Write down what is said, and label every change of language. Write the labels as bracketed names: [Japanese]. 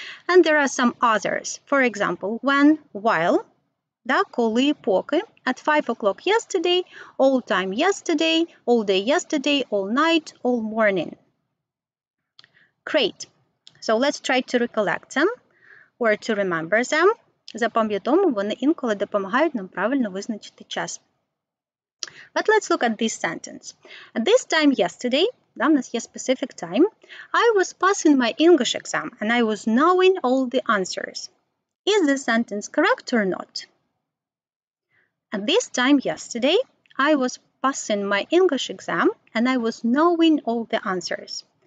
[English] And there are some others. For example, when, while, да, [Ukrainian] коли, поки, [English] at 5 o'clock yesterday, all time yesterday, all day yesterday, all night, all morning. Great. So let's try to recollect them. Or to remember them. [Ukrainian] Запам'ятовуємо, вони інколи допомагають нам правильно визначити час. [English] But let's look at this sentence. At this time yesterday, да, [Ukrainian] у нас є [English] specific time, I was passing my English exam and I was knowing all the answers. Is this sentence correct or not? At this time yesterday, I was passing my English exam and I was knowing all the answers.